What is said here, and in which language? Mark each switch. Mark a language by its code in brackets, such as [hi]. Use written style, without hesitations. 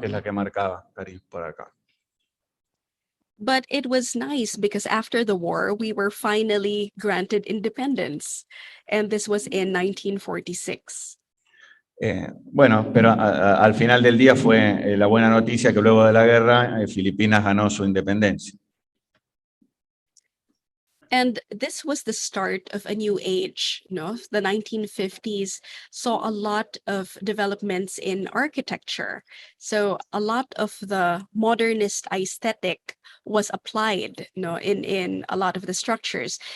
[es] Que es la que marcaba, Caryn, por acá. [en] But it was nice because after the war, we were finally granted independence, and this was in 1946. [es] Bueno, pero al final del día fue la buena noticia que luego de la guerra Filipinas ganó su independencia. [en] And this was the start of a new age, The 1950s saw a lot of developments in architecture. So a lot of the modernist aesthetic was applied, in a lot of the structures.